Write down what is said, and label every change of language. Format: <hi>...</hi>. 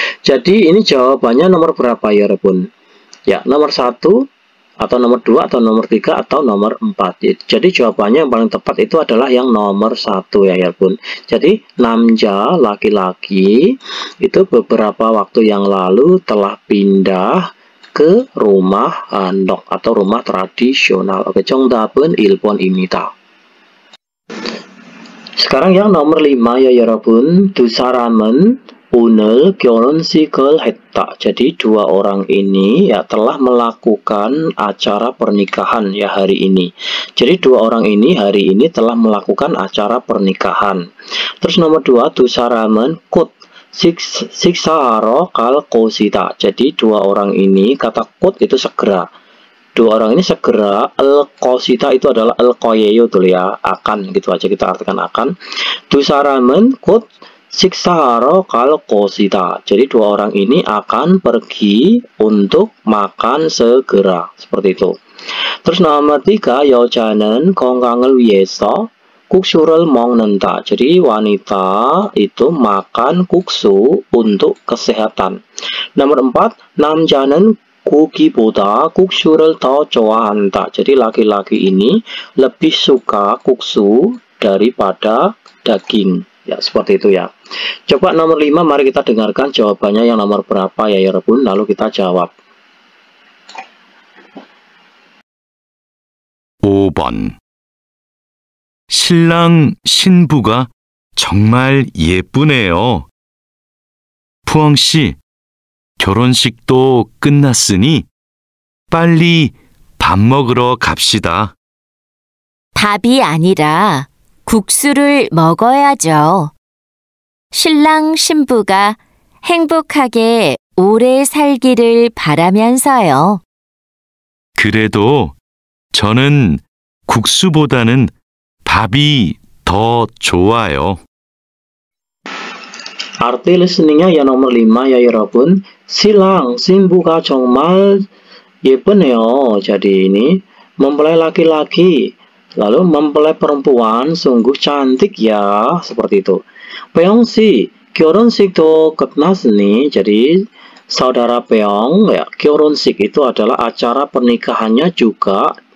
<id>Jadi ini jawabannya nomor berapa ya, Rebun? Ya, nomor 1 atau nomor 2 atau nomor 3 atau nomor 4. Jadi jawabannya yang paling tepat itu adalah yang nomor 1 ya Bun. Jadi namja laki-laki itu beberapa waktu yang lalu telah pindah ke rumah handok atau rumah tradisional.</id> <ko>Oke, 정답은 1번입니다.</ko> <id>Sekarang yang nomor 5 ya 여러분.</id> <ko>두 사람은 오늘 결혼식을 했다.</ko> <id>Jadi dua orang ini ya telah melakukan acara pernikahan ya hari ini. Jadi dua orang ini hari ini telah melakukan acara pernikahan.</id> <ko>Terus nomor 2, 두 사람은 곧 식사하러 갈 것이다.</ko> <id>Jadi dua orang ini kata 곧 itu segera. Dua orang ini segera. al-qasida itu adalah al-qayeyo tuh ya, akan gitu aja kita artikan akan.</id> <ko>두 사람은 곧 식사하러 갈 것이다.</ko> <id>Jadi dua orang ini akan pergi untuk makan segera. Seperti itu.</id> <ko>Terus nomor 3, 여자는 건강을 위해서 국수를 먹는다.</ko> <id>Jadi wanita itu makan 국수 untuk kesehatan.</id> <ko>Nomor 4, 남자는 고기보다 국수를 더 좋아한다.</ko> <id>Jadi laki-laki ini lebih suka 국수 daripada daging. Ya, seperti itu ya. Coba nomor 5, mari kita dengarkan jawabannya yang nomor berapa ya Rebun, lalu kita jawab.</id> <ko>5번. 신랑 신부가 정말 예쁘네요. 푸엉 씨, 결혼식도 끝났으니 빨리 밥 먹으러 갑시다. 밥이 아니라 국수를 먹어야죠. 신랑 신부가 행복하게 오래 살기를 바라면서요. 그래도 저는 국수보다는 밥이 더 좋아요.</ko> <id>Arti listeningnya yang nomor 5 ya Yurabun. Silang simbuka</id> <ko>정말 예쁘네요.</ko> <id>Jadi ini mempelai laki-laki, lalu mempelai perempuan sungguh cantik ya, seperti itu. Peongsi</id> <ko>결혼식도 끝났으니,</ko> <id>jadi saudara Peong ya, 결혼식 itu adalah acara pernikahannya juga.</id>